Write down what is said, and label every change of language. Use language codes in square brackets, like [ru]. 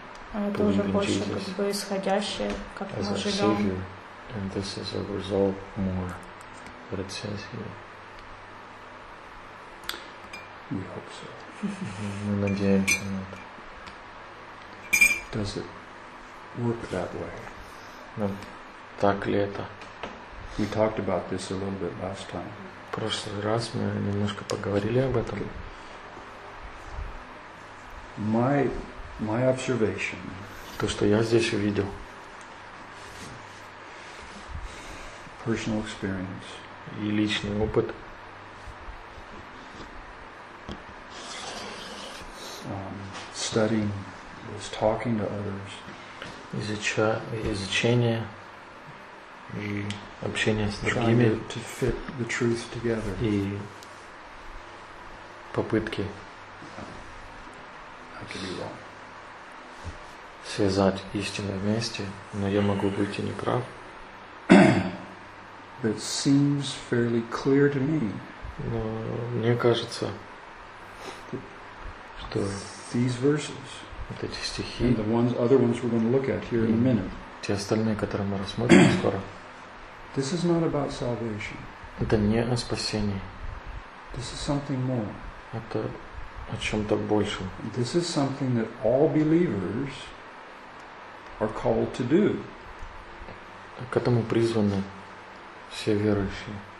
[ru] А это уже больше как бы исходящее, как мы живем. [en] And this is a result more that it says here. We hope so. [ru] Мы надеемся на это. [en] Does it work that way? [ru] Ну, так ли это? [en] We talked about this a little bit last time. [ru] В прошлый раз мы немножко поговорили об этом. [en] My observation. [ru] То, что я здесь увидел. [en] Personal experience. [ru] И личный опыт. [en] Studying. Was talking to others. [ru] Изучение и общение с другими. [en] Trying to fit the truth together. [ru] И попытки. [en] I could be wrong. [ru] Связать истину вместе, но я могу быть и неправ. [en] It seems fairly clear to me. [ru] Но мне кажется, что [en] these verses. [ru] Вот эти стихи. [en] And the ones, other ones we're going to look at here in a minute. [ru] Те остальные, которые мы рассмотрим скоро. [en] This is not about salvation. [ru] Это не о спасении. [en] This is something more. [ru] Это о чем-то большем. [en] This is something that all believers are called to do. [ru] К этому призваны все верующие.